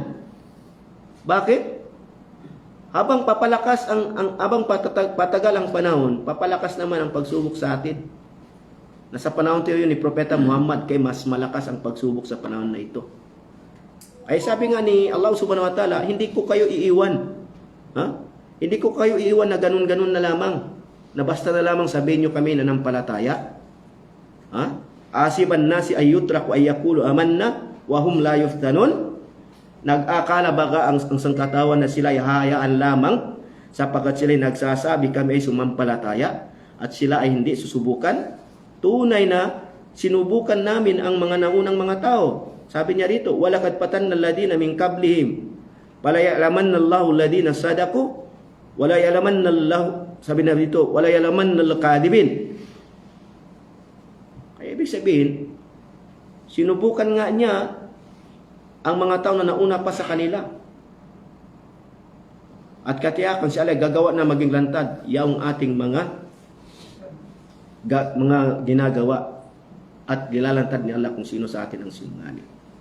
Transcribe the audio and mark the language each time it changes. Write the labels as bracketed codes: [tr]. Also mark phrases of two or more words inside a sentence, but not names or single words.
[tl] Bakit? Habang patagal ang panahon, papalakas naman ang pagsubok sa atin. Nasa panahon tayo yun ni Propeta Muhammad, kay mas malakas ang pagsubok sa panahon na ito. Ay sabi nga ni [ar] الله سبحانه وتعالى, [tl] hindi ko kayo iiwan. Hindi ko kayo iiwan na ganun-ganun na lamang. Na basta na lamang sabihin nyo kami na nampalataya. [ar] أحسب الناس أن يتركوا أن يقولوا آمنا وهم لا يفتنون. [tl] Nag-akala baga ang sangkatawan na sila ay hahayaan lamang sapagkat sila ay nagsasabi kami ay sumampalataya at sila ay hindi susubukan. Tunay na sinubukan namin ang mga naunang mga tao. Sabi niya rito, [ar] ولقد فتنا الذين من قبلهم فليعلمن الله الذين صدقوا وليعلمن الله, [tl] sabi na rito, [ar] وليعلمن الكاذبين. [tl] Kaya ibig sabihin, sinubukan nga niya ang mga tao na nauna pa sa kanila. At katiyakan si Allah gagawa na maging lantad yaong ating mga ginagawa at gilalantad ni Allah kung sino sa atin ang sinungaling.